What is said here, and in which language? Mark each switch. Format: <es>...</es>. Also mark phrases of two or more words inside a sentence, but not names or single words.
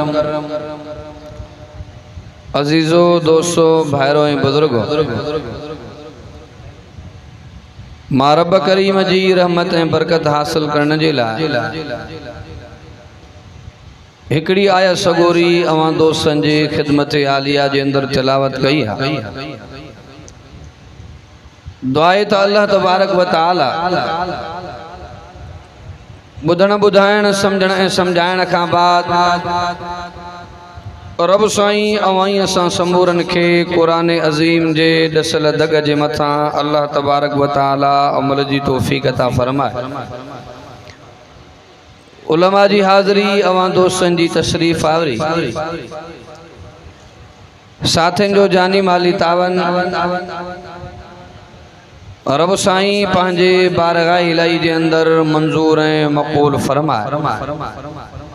<sd>अजीज़ो दोस्तों भाइरों ऐं बुजुर्गो मां रब करीम जी रहमत ऐं बरकत हासिल करण जे लाइ हिकड़ी आया सगोरी अवां दोस्तन जी खिदमत आलिया जे अंदर तिलावत कई है। दुआए तो</sd> <ar>الله تبارك و تعالى</ar> <sd>बुधण बुधाइण समझण ऐं समझाइण खां बाद रब साईं अवाई असां समूरन खे कुरान अज़ीम जे दसल दग जे मथा</sd> <ar>الله تبارك و تعالى</ar> <sd>अमल जी तौफीक अता फरमाए। उलमा जी हाज़री अवां दोस्तन जी तशरीफ़ आवरी साथिन जो जानी माली तावन रब साईं पंहिंजे बारगाह इलाही जे अंदर मंजूर ऐं मक़बूल फरमाए।</sd>